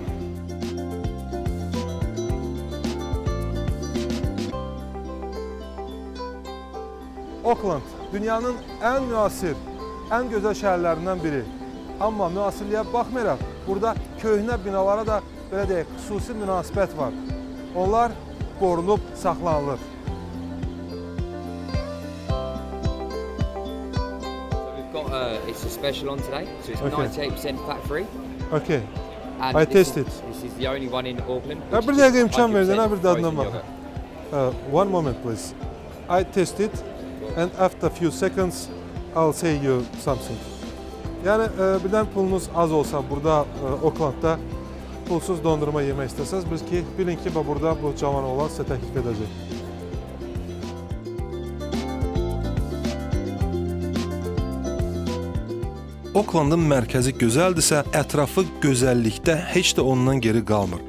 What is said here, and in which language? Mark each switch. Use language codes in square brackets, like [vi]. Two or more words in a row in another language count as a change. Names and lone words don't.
[az] Auckland dünyanın ən müasir, ən gözəl şəhərlərindən biri. Amma müasirliyə baxmayaraq, burada köhnə binalara da belə deyək, xüsusi münasibət var. Onlar qorunub saxlanılır. [en] It's a special on today, so it's Okay. 98% fat free. Okay. And I this tasted. This is the only one in Auckland. [az] Ya bir dəqiqə imkan verdin, bir dadına bax. [en] One moment please. I tasted and after few seconds I'll say you something. [az] Yəni birdən pulunuz az olsa burada Aucklandda pulsuz dondurma yemək istəsəz, bilin ki, burada bu cavan oğlan sizə təklif edəcək. Aucklandın mərkəzi gözəldirsə, ətrafı gözəllikdə heç də ondan geri qalmır.